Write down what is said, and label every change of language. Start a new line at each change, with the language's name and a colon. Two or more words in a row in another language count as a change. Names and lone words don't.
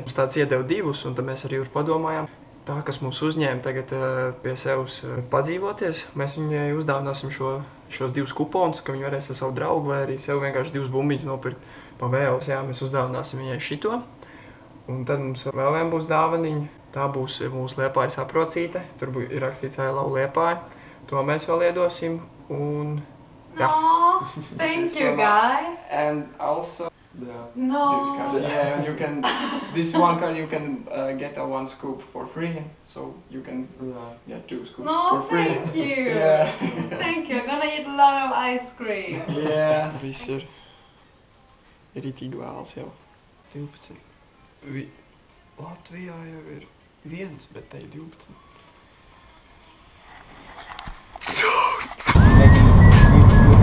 Latvian: Mums tāds iedeva divus, un tad mēs arī padomājām. Tā, kas mūs uzņēma tagad pie sevis padzīvoties, mēs viņai uzdāvināsim šos divus kuponus, ka viņi varēs ar savu draugu vai arī sev vienkārši divus bumbiņus nopirkt pa vēles. Jā, mēs uzdāvināsim viņai šito. Un tad mums vēl vien būs dāvaniņa. Tā būs mūsu Liepājas aprocīte. Tur ir rakstīts
English: I love Liepāju.
Latvian: To mēs vēl iedosim. Un
English: Aww, thank you guys. And also the No. juice card. Yeah, and you can this one card you can get a one scoop for free. So you can get 2 scoops No, for free. thank you. Yeah. Thank you. I'm gonna eat a lot of ice cream. Yeah.
Latvian: Viss ir ritīgi vēls jau. 12. Latvijā jau ir 1, bet te ir 12.